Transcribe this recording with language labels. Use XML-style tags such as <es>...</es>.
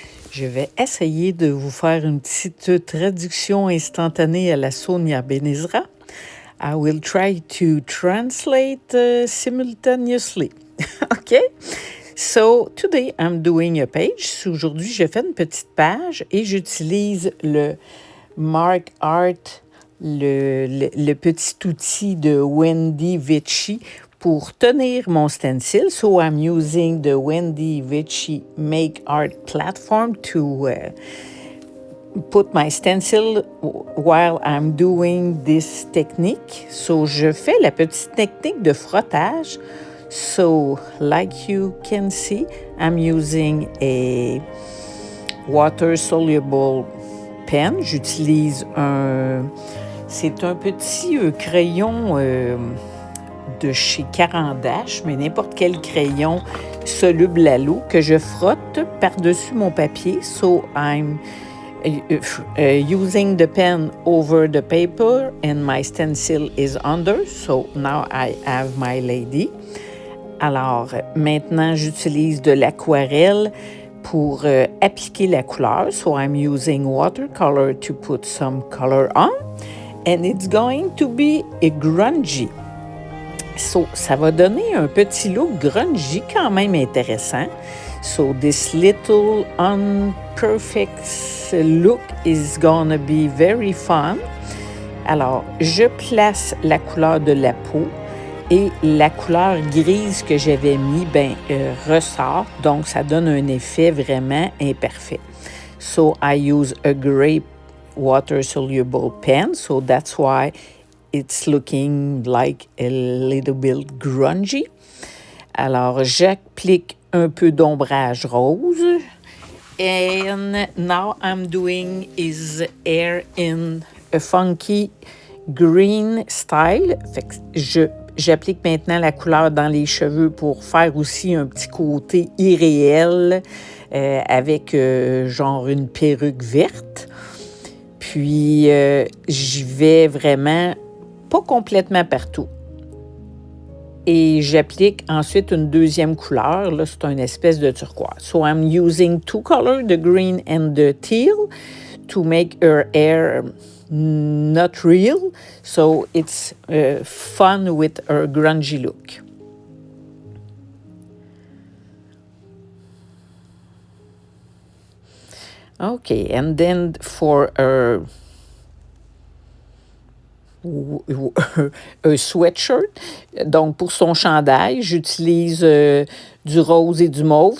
<fr>Je vais essayer de vous faire une petite traduction instantanée à la Sonia Benezra.</fr> <en>I will try to translate simultaneously. Okay? So today I'm doing a page.</en> <fr>Aujourd'hui, je fais une petite page et j'utilise le Mark Art, le petit outil de Wendy Vici pour tenir mon stencil.</fr> <en>So I'm using the Wendy Vici Make Art platform to put my stencil while I'm doing this technique.</en> <fr>So je fais la petite technique de frottage.</fr> <en>So like you can see, I'm using a water-soluble pen.</en> <fr>J'utilise c'est un petit crayon de chez Caran d'Ache, mais n'importe quel crayon soluble à l'eau que je frotte par-dessus mon papier.</fr> <en>So I'm using the pen over the paper and my stencil is under. So now I have my lady.</en> <fr>Alors maintenant, j'utilise de l'aquarelle pour appliquer la couleur.</fr> <en>So I'm using watercolor to put some color on. And it's going to be a grungy.</en> <fr>So, ça va donner un petit look grungy quand même intéressant.</fr> <en>So, this little unperfect look is gonna be very fun.</en> <fr>Alors, je place la couleur de la peau et la couleur grise que j'avais mis, ressort. Donc, ça donne un effet vraiment imparfait.</fr> <en>So, I use a gray water-soluble pen. So, that's why it's looking like a little bit grungy.</en> <fr>Alors, j'applique un peu d'ombrage rose.</fr> <en>And now I'm doing his hair in a funky green style.</en> <fr>Fait que j'applique maintenant la couleur dans les cheveux pour faire aussi un petit côté irréel avec genre une perruque verte. Puis, j'y vais vraiment pas complètement partout. Et j'applique ensuite une deuxième couleur. Là, c'est une espèce de turquoise.</fr> <en>So I'm using two colors, the green and the teal, to make her hair not real. So it's fun with her grungy look. Okay, and then for her un sweatshirt.</en> <fr>Donc, pour son chandail, j'utilise du rose et du mauve.</fr>